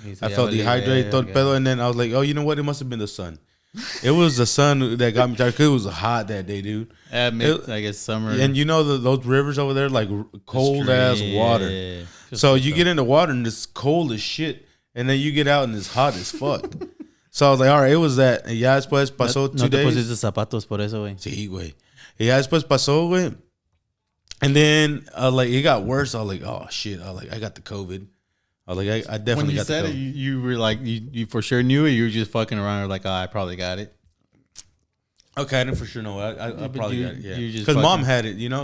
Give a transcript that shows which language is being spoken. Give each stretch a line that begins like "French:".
English: I felt dehydrated, and then I was like, oh, you know what? It must have been the sun. It was the sun that got me tired because it was hot that day, dude. I guess summer. And you know those rivers over there, like cold ass water. Yeah. So you get in the water and it's cold as shit, and then you get out and it's hot as fuck. So I was like, all right, it was that.
Spanish: Y ya después pasó 2 days. No te pusiste zapatos por eso, güey. Sí, güey. Y ya después pasó, güey.
English: And then like it got worse. I was like, oh shit. I got the COVID. I was like, I definitely got the COVID. When you said it, you were like, you for sure knew it. You were just fucking around. Or like, oh, I probably got it. Okay, I didn't for sure know. I probably got it. Yeah, because mom had it, you know.